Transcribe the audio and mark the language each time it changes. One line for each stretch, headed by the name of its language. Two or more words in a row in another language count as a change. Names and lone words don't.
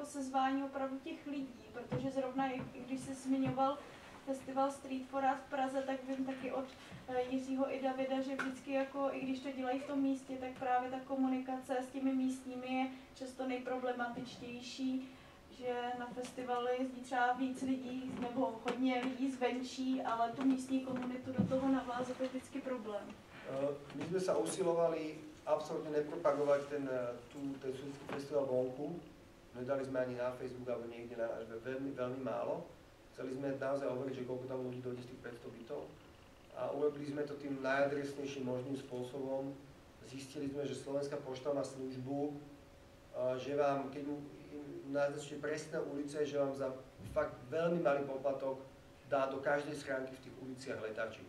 Czech: sezvání opravdu těch lidí, protože zrovna i když jsi zmiňoval festival Street for Art v Praze, tak vím taky od Jiřího i Davida, že vždycky jako, i když to dělají v tom místě, tak právě ta komunikace s těmi místními je často nejproblematičtější, že na festivaly jezdí třeba víc lidí nebo hodně lidí zvenčí, ale tu místní komunitu do toho navázat je vždycky problém.
Slovak: My sme sa usilovali absolútne nepropagovať ten susedský festival vonku. Nedali sme ani na Facebook alebo niekde na náš web, veľmi málo. Chceli sme naozaj hovoriť, že koľko tam ľudí dojde z tých 500 bytov. A urobili sme to tým najadresnejším možným spôsobom. zistili sme, že Slovenská pošta má službu, že vám, keď naznačíte presné ulice, že vám za fakt veľmi malý poplatok dá do každej schránky v tých uliciach letáčik.